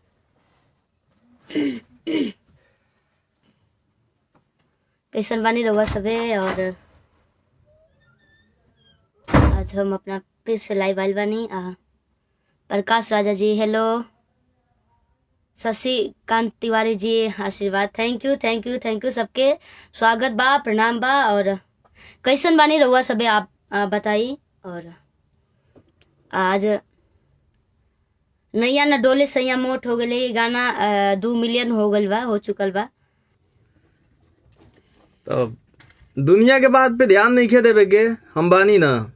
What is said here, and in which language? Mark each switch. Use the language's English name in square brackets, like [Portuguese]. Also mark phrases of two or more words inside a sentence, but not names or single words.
[Bhojpuri] कैसन बानी रहुआ सबे। और आज हम अपना फिर से लाइव आइल बानी। प्रकाश राजा जी हेलो, शशिकांत तिवारी जी आशीर्वाद, [English] Thank you thank you thank you. [Bhojpuri] सबके स्वागत बा, प्रणाम बा। और कैसन बानी रहुआ सबे आप बताई। और आज नैया न डोले सैया मोट हो गए गाना 2 मिलियन हो गल बा, हो चुकल बा। तो दुनिया के बात पे ध्यान नहीं खे देवे के, हम बानी ना।